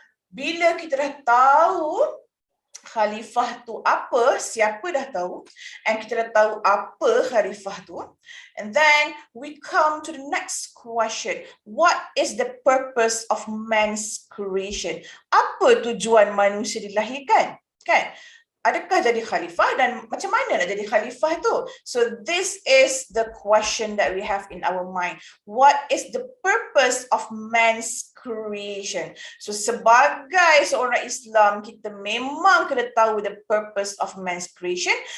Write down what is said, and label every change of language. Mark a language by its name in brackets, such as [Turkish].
[Malay] Bila kita dah tahu khalifah tu apa, siapa dah tahu, and kita dah tahu apa khalifah tu, [English] and then we come to the next question. What is the purpose of man's creation? [Malay] Apa tujuan manusia dilahirkan? Kan? Adakah jadi khalifah dan macam mana nak jadi khalifah tu? [English] So this is the question that we have in our mind. What is the purpose of man's creation? [Malay] So sebagai seorang Islam, kita memang kena tahu [English] the purpose of man's creation.